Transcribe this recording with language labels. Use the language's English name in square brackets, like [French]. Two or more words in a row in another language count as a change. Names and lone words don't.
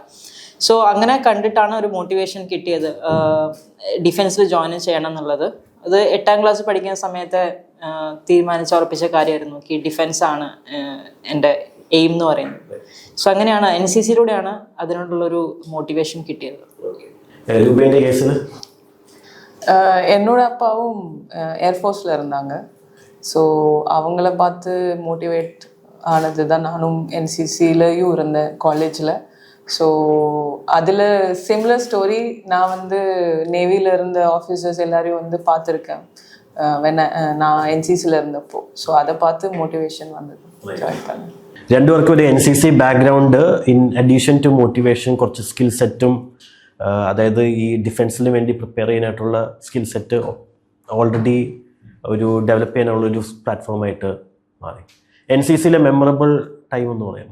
[Malayalam] സോ അങ്ങനെ കണ്ടിട്ടാണ് ഒരു മോട്ടിവേഷൻ കിട്ടിയത് ഡിഫൻസിൽ ജോയിൻ ചെയ്യണം എന്നുള്ളത്. അത് 8ാം ക്ലാസ് പഠിക്കുന്ന സമയത്ത് തീരുമാനിച്ചുറപ്പിച്ച കാര്യമായിരുന്നു. ഡിഫൻസ് ആണ് എൻ്റെ എയിം എന്ന് പറയുന്നത്. സോ അങ്ങനെയാണ് NCCയിലൂടെയാണ് അതിനോടുള്ളൊരു മോട്ടിവേഷൻ കിട്ടിയത്. [Tamil] என்னோட அப்பாவும் ஏர்ஃபோர்ஸில் இருந்தாங்க. ஸோ அவங்கள பார்த்து மோட்டிவேட் ஆனது தான் நானும் NCCலையும் இருந்தேன் காலேஜில். ஸோ அதில் [English] similar story. [Tamil] நான் வந்து நேவியில் இருந்த ஆஃபீஸர்ஸ் எல்லாரையும் வந்து பார்த்துருக்கேன் நான் NCCயில் இருந்தப்போ. ஸோ அதை பார்த்து மோட்டிவேஷன் வந்தது, ஜாயின் பண்ணேன். [Malayalam] രണ്ടുപേർക്കും ഒരു NCC ബാക്ക്ഗ്രൗണ്ട്, [English] in addition to motivation [Malayalam] കുറച്ച് [English] skill setum, [Malayalam] അതായത് ഈ ഡിഫൻസിന് വേണ്ടി പ്രിപ്പയർ ചെയ്യാനായിട്ടുള്ള [English] skill set [Malayalam] ഓൾറെഡി ഒരു ഡെവലപ്പ് ചെയ്യാനുള്ളൊരു പ്ലാറ്റ്ഫോമായിട്ട് മാറി. NCCയിലെ [English] memorable time [Malayalam] എന്ന് പറയാം.